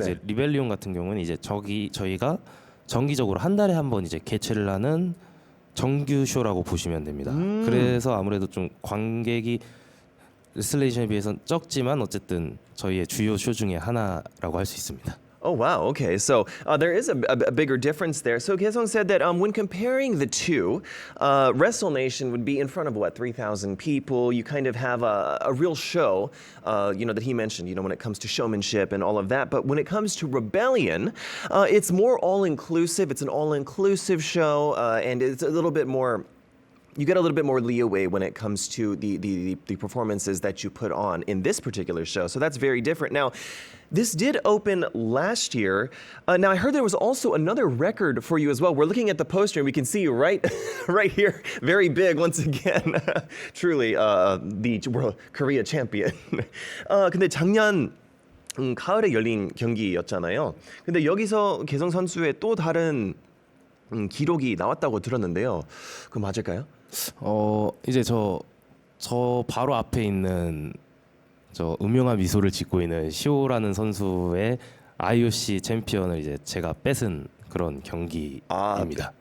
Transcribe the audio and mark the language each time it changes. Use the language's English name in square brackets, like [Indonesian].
[Korean] 이제 리벨리온 같은 경우는 이제 저희가 정기적으로 한 달에 한 번 이제 개최를 하는 정규 쇼라고 보시면 됩니다. 그래서 아무래도 좀 관객이 레슬레이션에 비해서는 적지만 어쨌든 저희의 주요 쇼 중에 하나라고 할 수 있습니다. [English] Oh wow, okay. So there is a bigger difference there. So Kaesong said that when comparing the two, Wrestle Nation would be in front of what, 3,000 people. You kind of have a real show, that he mentioned, when it comes to showmanship and all of that. But when it comes to Rebellion, it's more all-inclusive. It's an all-inclusive show, and it's a little bit more. You get a little bit more leeway when it comes to the performances that you put on in this particular show. So that's very different. Now, this did open last year. Now, I heard there was also another record for you as well. We're looking at the poster and we can see you right here, very big once again. Truly, the World Korea champion. [Korean] 근데 작년 가을에 열린 경기였잖아요. 근데 여기서 개성 선수의 또 다른 기록이 나왔다고 들었는데요. 그거 맞을까요? 이제 저 바로 앞에 있는 저 음흉한 미소를 짓고 있는 시오라는 선수의 IOC 챔피언을 이제 제가 뺏은 그런 경기입니다.